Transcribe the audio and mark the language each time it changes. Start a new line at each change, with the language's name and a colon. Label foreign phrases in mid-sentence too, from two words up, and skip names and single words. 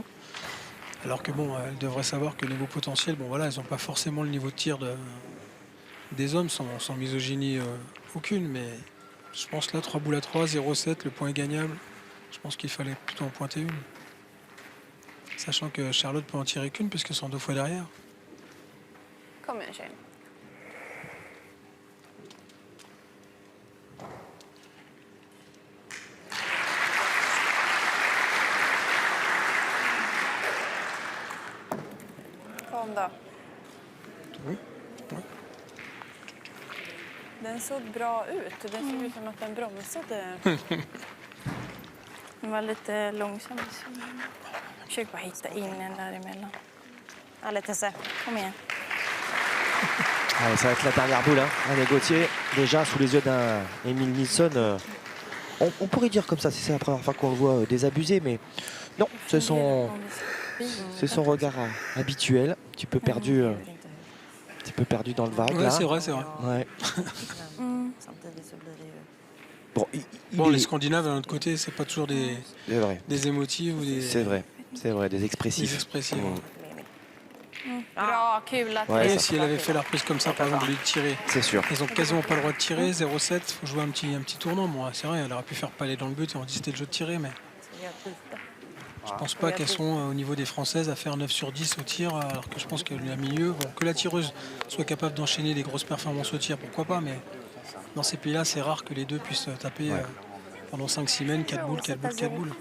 French: Alors que bon, elles devraient savoir que niveau potentiel, bon voilà, elles n'ont pas forcément le niveau de tir des hommes sans misogynie aucune, mais je pense là 3 boules à 3, 0-7, le point est gagnable. Je pense qu'il fallait plutôt en pointer une. Sachant que Charlotte peut en tirer qu'une puisqu'elles sont 2 fois derrière.
Swedish: Kom igen tjej. Kom då. Den såg bra ut. Det såg ut som att den bromsade. Den var lite långsam. Försök bara hitta in en däremellan.
French: Allez, Tessa.
Swedish: Kom igen.
French: Allez, ça va être la dernière boule, hein. Allez, Gauthier, déjà sous les yeux d'un Emile Nilsson. On pourrait dire comme ça, si c'est la première fois qu'on le voit désabusé, mais non, c'est son regard habituel, un petit peu perdu dans le vague. Ouais, là. c'est vrai, c'est vrai. Ouais. Bon, Bon, les Scandinaves, d'un autre côté, c'est pas toujours des émotifs ou des... C'est vrai, des expressifs. Des expressifs.
Swedish: Bra, kul att
French: Ouais, Et ça. si elle avait fait la reprise comme ça, par exemple, au lieu de tirer, C'est sûr. ils ont quasiment pas le droit de tirer, 0-7, il faut jouer un petit tournant. Bon, c'est vrai, elle aurait pu faire palais dans le but et on dit c'était le jeu de tirer, mais je pense pas qu'elles sont au niveau des Françaises à faire 9 sur 10 au tir, alors que je pense que la milieu, bon, que la tireuse soit capable d'enchaîner des grosses performances au tir, pourquoi pas, mais dans ces pays-là, c'est rare que les deux puissent taper pendant 5 semaines, 4 boules, 4 boules, 4 boules.